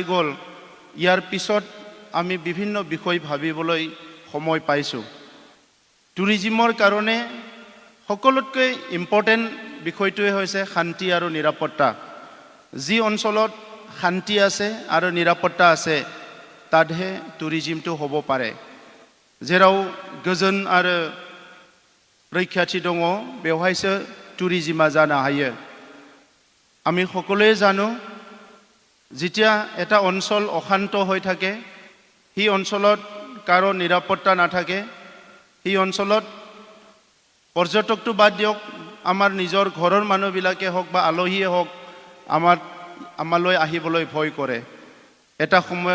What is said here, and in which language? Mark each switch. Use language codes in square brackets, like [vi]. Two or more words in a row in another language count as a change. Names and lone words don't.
[as] গ'ল ইয়াৰ পিছত আমি বিভিন্ন বিষয় ভাবিবলৈ সময় পাইছোঁ টুৰিজিমৰ কাৰণে সকলোতকৈ ইম্পৰ্টেণ্ট বিষয়টোৱে হৈছে শান্তি আৰু নিৰাপত্তা যি অঞ্চলত শান্তি আছে আৰু নিৰাপত্তা আছে তাতহে টুৰিজিমটো হ'ব পাৰে [brx] जेराव गोजोन आरो रैखाथि दङ बेवहायसो टुरिजिमा जानो हायो [as] আমি সকলোৱে জানো যেতিয়া এটা অঞ্চল অশান্ত হৈ থাকে সেই অঞ্চলত কাৰো নিৰাপত্তা নাথাকে সেই অঞ্চলত পৰ্যটকটো বাদ দিয়ক আমাৰ নিজৰ ঘৰৰ মানুহবিলাকে হওক বা আলহীয়ে হওক আমালৈ আহিবলৈ ভয় কৰে এটা সময়ত